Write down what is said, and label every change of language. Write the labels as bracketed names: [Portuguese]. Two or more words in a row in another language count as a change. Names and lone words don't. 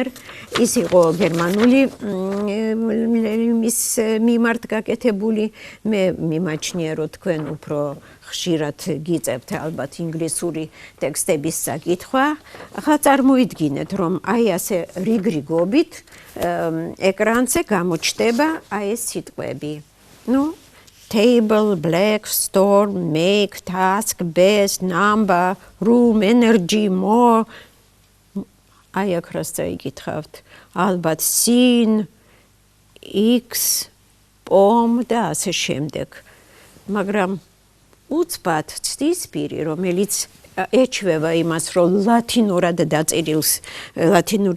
[Georgian] ის იყო გერმანული მის მიმართ გაკეთებული. მე მიმაჩნია, რომ თქვენ უფრო ხშირად გიწევთ ალბათ ინგლისური ტექსტების საკითხვა. ახლა წარმოიდგინეთ, რომ აი ასე რიგრიგობით ეკრანზე გამოჩნდება აი ეს სიტყვები. [English] ну table, black, storm, make, task, best, number, room, energy, more. [Georgian] აი აქ რას წაიკითხავთ? ალბათ sin, x, pom და ასე შემდეგ. მაგრამ უცბად ცდისპირი, რომელიც ეჩვევა იმას, რომ ლათინურად დაწერილს, ლათინური